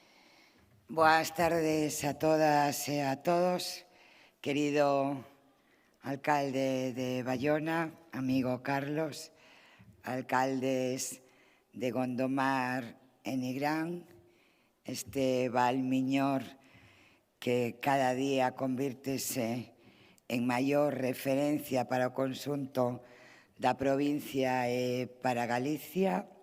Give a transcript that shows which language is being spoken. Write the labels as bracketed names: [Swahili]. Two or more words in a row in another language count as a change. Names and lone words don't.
[Spanish] Buenas tardes a todas y a todos, querido alcalde de Bayona, amigo Carlos, alcaldes de Gondomar [Galician] e Nigrán, este Valmiñor que cada día convírtese en maior referencia para o conxunto da provincia e para Galicia.